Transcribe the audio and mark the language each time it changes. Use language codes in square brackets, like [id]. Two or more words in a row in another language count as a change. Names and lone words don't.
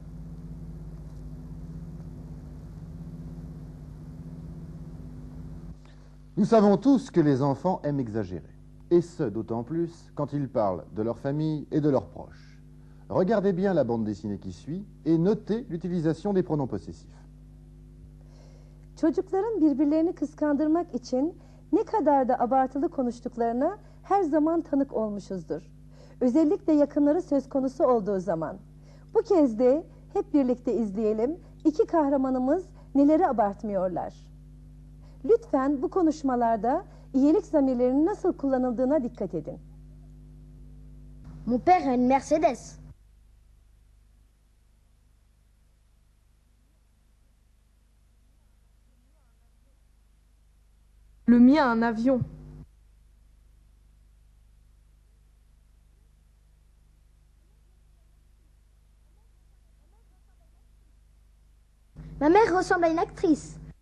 [fr] Nous savons tous que les enfants aiment exagérer, et ce d'autant plus quand ils parlent de leur famille et de leurs proches. Regardez bien la bande dessinée qui suit et notez l'utilisation des pronoms possessifs. [tr] Çocukların birbirlerini kıskandırmak için ne kadar da abartılı konuştuklarına her zaman tanık olmuşuzdur. Özellikle yakınları söz konusu olduğu zaman. Bu kez de hep birlikte izleyelim. İki kahramanımız neleri abartmıyorlar. Lütfen bu konuşmalarda iyilik zamirlerinin nasıl kullanıldığına dikkat edin. [fr] Mon père a une Mercedes. Le mien a un avion. Ma mère ressemble à une actrice.